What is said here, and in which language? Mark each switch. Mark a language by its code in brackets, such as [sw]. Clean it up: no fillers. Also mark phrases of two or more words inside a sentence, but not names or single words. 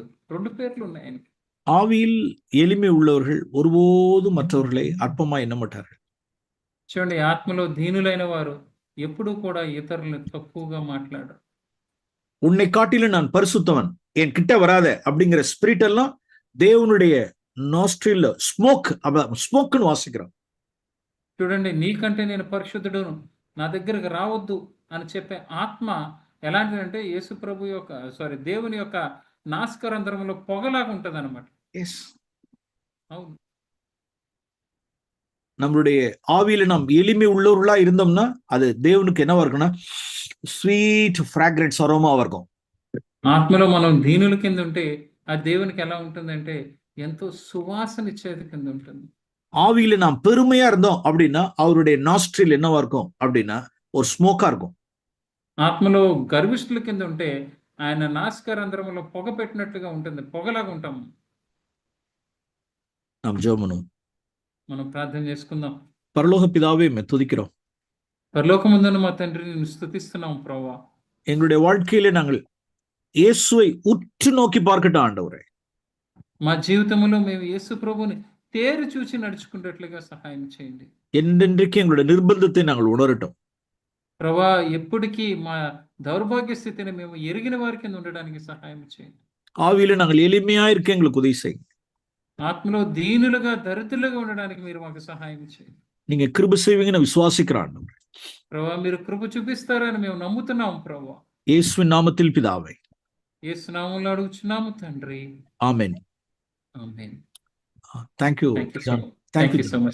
[te] రెండు పేర్లు ఉన్నాయి ఆయనకి. [ta] ஆவியில் எளிமை உள்ளவர்கள் ஒருபோதும் மற்றவர்களை அற்பமா எண்ண மாட்டார்கள். [te] చూడండి, ఆత్మలో దీనులైన వారు ఎప్పుడూ కూడా ఇతరులను తక్కువగా మాట్లాడరు. [ta] உன்னை காட்டிலும் நான் பரிசுத்தவன், என் கிட்ட வராத அப்படிங்கிற ஸ்பிரிட் எல்லாம் தேவனுடைய [en] nostril smokenu [ta] வாசிக்கிறோம். [te] చూడండి, నీకంటే నేను పరిశుద్ధుడును, నా దగ్గరకు రావద్దు అని చెప్పే ఆత్మ ఎలాంటిదంటే యేసు ప్రభు యొక్క దేవుని యొక్క నాసికారంధ్రములో పొగలాగా ఉంటది అనమాట. అవును. [ta] நம்மளுடைய ஆவியில நாம் எளிமை உள்ளவர்களா இருந்தோம்னா அது தேவனுக்கு என்னவா இருக்குன்னா [en] sweet fragrance aromava [ta] இருக்கும். [te] ఆత్మలో మనం దీనుల కింద ఉంటే ఆ దేవునికి ఎలా ఉంటుందంటే ఎంతో సువాసన ఇచ్చేది కింద ఉంటుంది. [ta] ஆவியில நாம் பெருமையா இருந்தோம் அப்படின்னா அவருடைய நாஸ்ட்ரில் என்னவா இருக்கும் அப்படின்னா ஒரு ஸ்மோக்கா இருக்கும். [te] ఆత్మలో గర్విష్ఠుల కింద ఉంటే ఆయన నాసికారంధ్రములో పొగ పెట్టినట్లుగా ఉంటుంది, పొగలాగా ఉంటాం. [ta] நாம் ஜெபம் பண்ணுவோம். [te] మనం ప్రార్థన చేసుకుందాం. [ta] பரலோக பிதாவே, மே துதிக்கிறோம். [te] పరలోకమందున్న మా తండ్రి, నిన్ను స్తుతిస్తున్నాం ప్రభువా. [ta] எங்களுடைய வாழ்க்கையில நாங்கள் இயேசுவை உற்று நோக்கி பார்க்கட்டும் ஆண்டவரே. [te] మా జీవితంలో మేము యేసు ప్రభుని తేరి చూచి నడుచుకునేట్లుగా సహాయం చేయండి. [ta] என்றென்றைக்கு எங்களுடைய நிர்பந்தத்தை நாங்கள் உணரட்டும். [te] ప్రభువా, ఎప్పటికీ మా దౌర్భాగ్య స్థితిని మేము ఎరిగిన వారి కింద ఉండడానికి సహాయం చేయండి. [ta] ஆவியில நாங்கள் எளிமையா இருக்க எங்களுக்கு உதவி செய்யுங்க. [te] ఆత్మలో దీనులుగా, దరిద్రులుగా ఉండడానికి మీరు మాకు సహాయం చేయండి. [ta] நீங்க கிருபை செய்வீங்கன்னு விசுவாசிக்கிறோம். [te] ప్రభువా, మీరు కృప చూపిస్తారని మేము నమ్ముతున్నాం ప్రభువా. [ta] இயேசுவின் நாமத்தில் பிதாவே. [te] యేసు నామములో అడుగుచున్నాము తండ్రి. ఆమేన్. ఆమేన్. [en] thank you thank you జాన్. సో thank you మచ్.